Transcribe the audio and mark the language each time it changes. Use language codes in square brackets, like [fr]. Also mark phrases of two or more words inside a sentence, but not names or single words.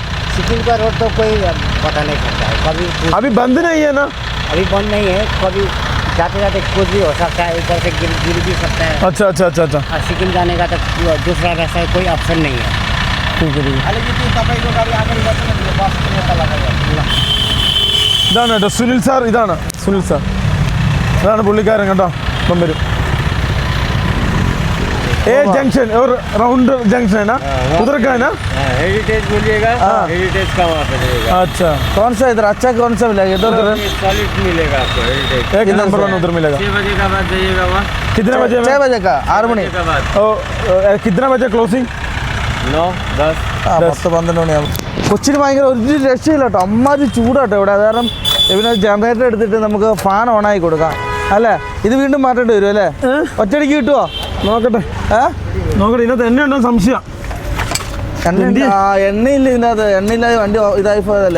[hi] सिक्किम का रोड तो कोई पता नहीं सकता है कभी। अभी बंद नहीं है ना? अभी बंद नहीं है, कभी जाते जाते कुछ भी हो सकता है, ऊपर से गिर भी सकता है। अच्छा अच्छा अच्छा अच्छा, और सिक्किम जाने का तो दूसरा रास्ता कोई ऑप्शन नहीं है। ठीक है ठीक है. [ml] ഇതാണ് കേട്ടോ സുനിൽ സാർ. ഇതാണ് സുനിൽ സാർ, അതാണ് പുള്ളിക്കാരൻ കേട്ടോ. ഇപ്പം വരും. [hi] ए जंक्शन और राउंड जंक्शन है ना, उधर का है ना? हेरिटेज बोलिएगा, हेरिटेज का वहाँ पे मिलेगा। अच्छा, कौन सा इधर अच्छा कौन सा मिलेगा इधर? सॉलिड मिलेगा आपको हेरिटेज। एक नंबर 1 उधर मिलेगा। 6 बजे का बाद जाइएगा वहाँ। कितने बजे? 6 बजे का 6 മണി के बाद कितना बजे क्लोजिंग? 9, 10। [ml] 10-12 മണിയാവും. കൊച്ചിന് ഭയങ്കര ഒരു രക്ഷയില്ല കേട്ടോ, അമ്മാതിരി ചൂടാട്ടോ ഇവിടെ. അത് കാരണം പിന്നെ ജനറേറ്റർ എടുത്തിട്ട് നമുക്ക് ഫാൻ ഓണാക്കി കൊടുക്കാം അല്ലേ? ഇത് വീണ്ടും മാറ്റേണ്ടി വരും അല്ലേ? ഒറ്റയടിക്ക് കിട്ടുമോ? നോക്കട്ടെ നോക്കട്ടെ, ഇതിനകത്ത് എണ്ണ ഉണ്ടോ സംശയം? എണ്ണയില്ല ഇതിനകത്ത്, എണ്ണയില്ലാതെ വണ്ടി ഇതായി പോയതല്ലേ?